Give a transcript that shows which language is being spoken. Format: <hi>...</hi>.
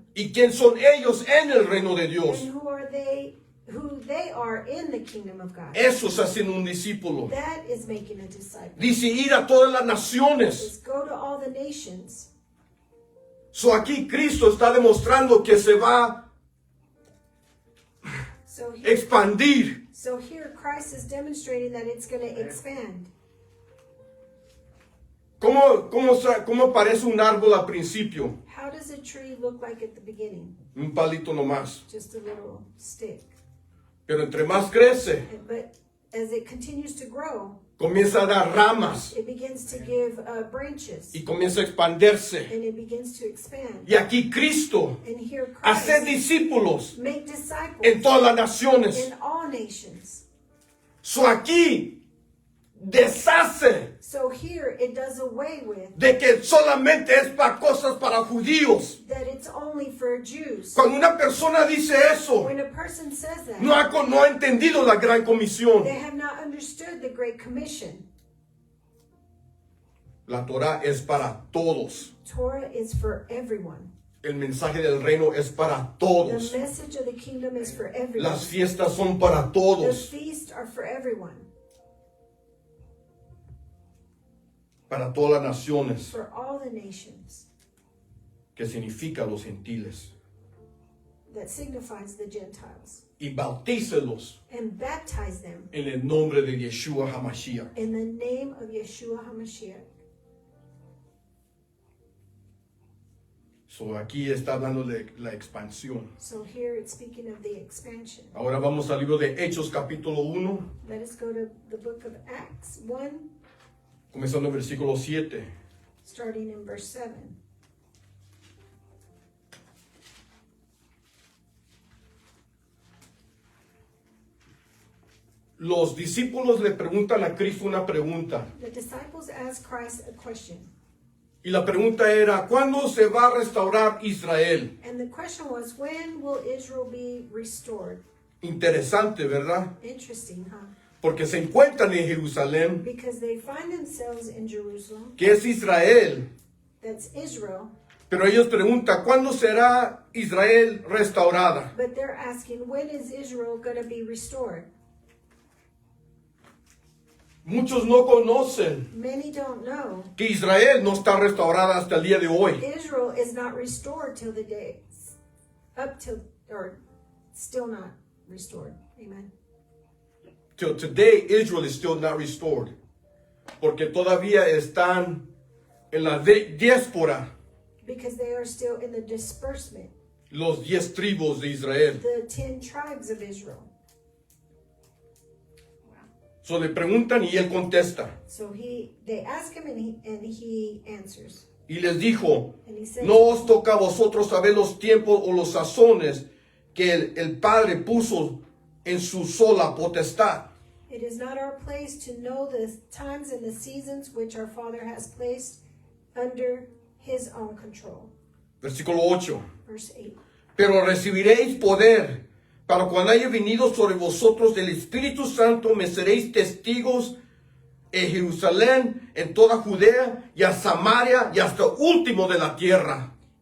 <es>¿Y quién son ellos en el reino de Dios?</es> <en>And who they are in the kingdom of God.</en> <es>Eso es haciendo un discípulo.</es> <en>That is making a disciple.</en> <es>Dice ir a todas las naciones.</es> <en>Is go to all the nations.</en> <es>So aquí Cristo está demostrando que se va a</es> <en>So here,</en> <es>expandir.</es> <en>Christ is demonstrating that it's going to expand.</en> <es>¿Cómo parece un árbol al principio?</es> <en>How does a tree look like at the beginning?</en> <es>Un palito nomás.</es> <en>Just a little stick.</en> <es>Pero entre más crece,</es> <en>But as it continues to grow,</en> <es>comienza a dar ramas</es> <en>it begins to give branches,</en> <es>y comienza a expandirse.</es> <en>and it begins to expand.</en> <es>Y aquí Cristo</es> <en>And here</en> <es>hace</es> <en>Christ</en> <es>discípulos</es> <en>make disciples</en> <es>en todas las naciones.</es> <en>in all nations.</en> <es>So aquí deshace</es> <en>So here it does away with</en> <es>de que solamente es para cosas para judíos.</es> <en>that it's only for Jews.</en> <es>Cuando una persona dice eso,</es> <en>When a person says that,</en> <es>no ha entendido la gran comisión.</es> <en>they have not understood the Great Commission.</en> <es>La Torah es para todos.</es> <en>Torah is for everyone.</en> <es>El mensaje del reino es para</es> <en>The</en> <es>todos.</es> <en>message of the kingdom is for everyone.</en> <es>Las fiestas son para</es> <en>The</en> <es>todos.</es> <en>feasts are for everyone,</en> <es>Para todas las naciones,</es> <en>for all the nations.</en> <es>que significa los gentiles.</es> <en>That signifies the Gentiles.</en> <es>y bautícelos</es> <en>and baptize them</en> <es>en el nombre de Yeshua HaMashiach.</es> <en>in the name of Yeshua HaMashiach.</en> <es>So aquí está hablando de la expansión.</es> <en>So here it's speaking of the expansion.</en> <es>Ahora vamos al libro de Hechos capítulo 1,</es> <en>Let us go to the book of Acts 1,</en> <es>comenzando en versículo 7.</es> <en>starting in verse 7.</en> <es>Los discípulos le preguntan a Cristo una pregunta.</es> <en>The disciples asked Christ a question.</en> <es>Y la pregunta era, ¿cuándo se va a restaurar Israel?</es> <en>And the question was, when will Israel be restored?</en> <es>Interesante, ¿verdad?</es> <en>Interesting, huh?</en> <es>Porque se encuentran en Jerusalén,</es> <en>Because they find themselves in Jerusalem,</en> <es>que es Israel.</es> <en>that's Israel,</en> <es>Pero ellos preguntan, ¿cuándo será Israel restaurada?</es> <en>but they're asking, when is Israel going to be restored?</en> <es>Muchos no conocen</es> <en>Many don't know.</en> <es>que Israel no está restaurada hasta el día de hoy.</es> <en>Israel is not restored till the day, up till, or still not restored. Amen. Till today, Israel is still not restored.</en> <es>Porque todavía están en la diáspora,</es> <en>Because they are still in the disbursement,</en> <es>los 10 tribus de Israel.</es> <en>the 10 tribes of Israel.</en> <es>So le preguntan y él contesta.</es> <en>So they ask him and he answers.</en> <es>Y les dijo,</es> <en>And he says,</en> <es>no os toca a vosotros saber los tiempos o los sazones que el Padre puso en su sola potestad.</es> <en>it is not our place to know the times and the seasons which our Father has placed under his own control.</en> <es>Versículo 8.</es> <en>Verse 8.</en> <es>Pero recibiréis poder para cuando haya venido sobre vosotros el Espíritu Santo, me seréis testigos en Jerusalén, en toda Judea y a Samaria y hasta último de la tierra.</es>